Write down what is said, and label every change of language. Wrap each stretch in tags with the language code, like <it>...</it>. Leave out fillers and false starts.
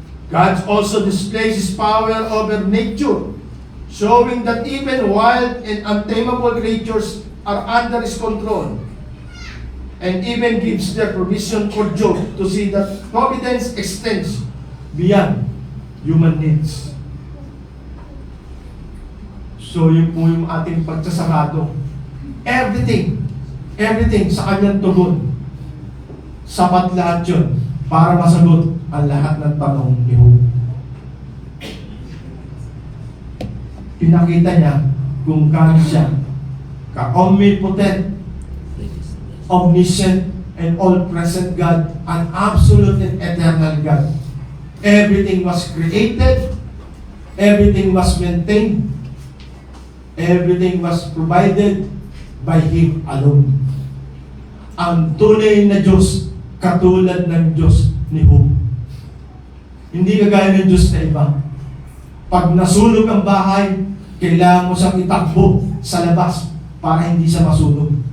<en>God also displays His power over nature, showing that even wild and untamable creatures are under His control, and even gives their provision for Job to see that providence extends beyond human needs.</en> <tl>So yun po yung ating pagsasarado.</tl> <en>Everything</en> <tl>sa Kanyang tugon, sapat lahat yun para masagot ang lahat ng tanong ni Job. Pinakita niya kung kano siya ka-omnipotent,</tl> <en>omniscient, and all-present God, an absolute and eternal God. Everything was created, everything was maintained, everything was provided by Him alone.</en> <tl>Ang tunay na Diyos, katulad ng Diyos ni Job. Hindi kagaya ng Diyos na iba. Pag nasunog ang bahay, kailangan mo siyang itakbo sa labas para hindi siya masunog.</tl>